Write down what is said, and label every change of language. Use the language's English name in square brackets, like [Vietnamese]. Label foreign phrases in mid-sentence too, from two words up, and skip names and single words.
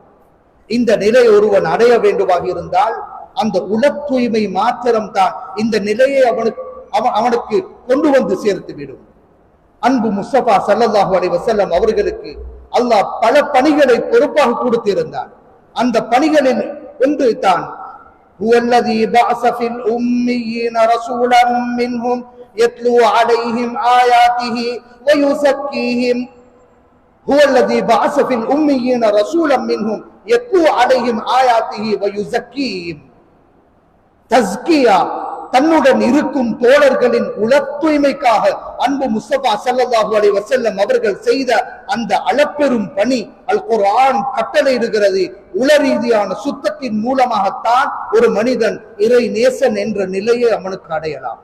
[Tamil] இந்த நிலை ஒருவன் அடைய வேண்டுமாக இருந்தால் அந்த உல தூய்மை மாத்திரம் தான் இந்த நிலையை அவனுக்கு கொண்டு வந்து சேர்த்து விடும். அன்பு முஸ்தபா [Arabic] صلى الله عليه وسلم [Tamil] அவர்களுக்கு அல்லாஹ் பல பணிகளை பொறுப்பாக கொடுத்திருந்தான். அந்த பணிகளில் ஒன்று தான் [Arabic] هو الذي بعث في الأميين رسولا منهم يتلو عليهم آياته ويزكيهم هو الذي بعث في الأميين رسولا منهم يتلو عليهم آياته ويزكيهم [Tamil] தஸ்கியா தன்னுடன் இருக்கும் தோழர்களின் உள தூய்மைக்காக அன்பு முஸ்தபா [Arabic] صلى الله عليه وسلم [Tamil] அவர்கள் செய்த அந்த அளப்பெரும் பணி அல் குர்ஆன் கட்டளையிடுகிறது. உள ரீதியான சுத்தத்தின் மூலமாகத்தான் ஒரு மனிதன் இறை நேசன் என்ற நிலையை அவனுக்கு அடையலாம்.